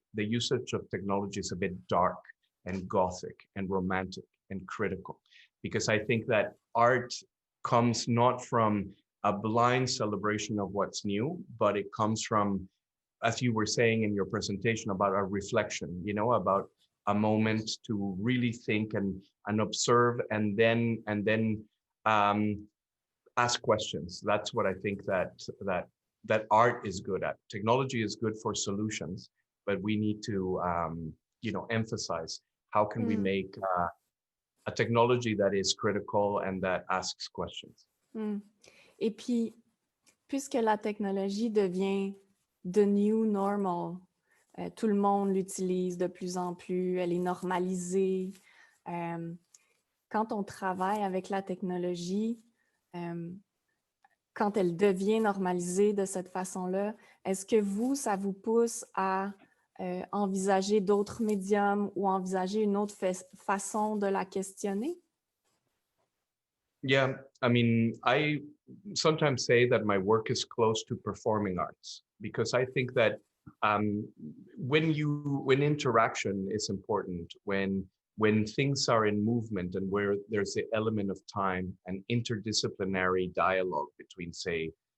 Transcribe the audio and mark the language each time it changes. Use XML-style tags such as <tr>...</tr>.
<en>The usage of technology is a bit dark and gothic and romantic and critical, because I think that art comes not from a blind celebration of what's new, but it comes from, as you were saying in your presentation, about a reflection, you know, about a moment to really think and observe, and then ask questions. That's what I think that art is good at. Technology is good for solutions, but we need to you know, emphasize how can we make a technology that is critical and that asks questions.</en> <fr>Et puis, puisque la technologie devient</fr> <en>the new normal,</en> <fr>tout le monde l'utilise de plus en plus, elle est normalisée. Quand on travaille avec la technologie, quand elle devient normalisée de cette façon-là, est-ce que ça vous pousse à envisager d'autres médiums ou envisager une autre façon de la questionner?</fr> <en>Yeah, I mean, I sometimes say that my work is close to performing arts, because I think that when interaction is important, when things are in movement and where there's the element of time and interdisciplinary dialogue between, say,</en>